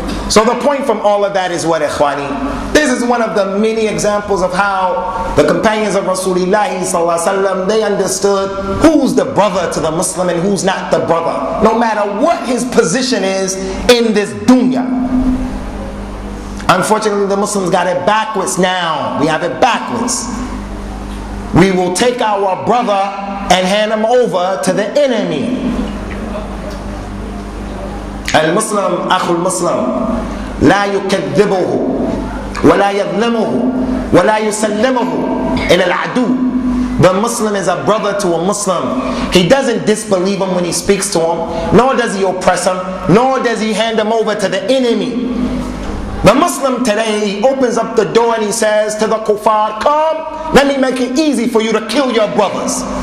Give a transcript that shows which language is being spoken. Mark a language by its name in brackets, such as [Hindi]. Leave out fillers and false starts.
[English] So the point from all of that is what, ikhwani? This is one of the many examples of how the companions of Rasulullah sallallahu alaihi wasallam, they understood who's the brother to the Muslim and who's not the brother, no matter what his position is in this dunya. Unfortunately, the Muslims got it backwards now. We have it backwards. We will take our brother and hand him over to the enemy. [Arabic] المسلم أخو المسلم لا يكذبه ولا يظلمه ولا يسلمه إلى العدو. [English] The Muslim is a brother to a Muslim. He doesn't disbelieve him when he speaks to him, nor does he oppress him, nor does he hand him over to the enemy. The Muslim today, he opens up the door and he says to the kuffar, "Come, let me make it easy for you to kill your brothers.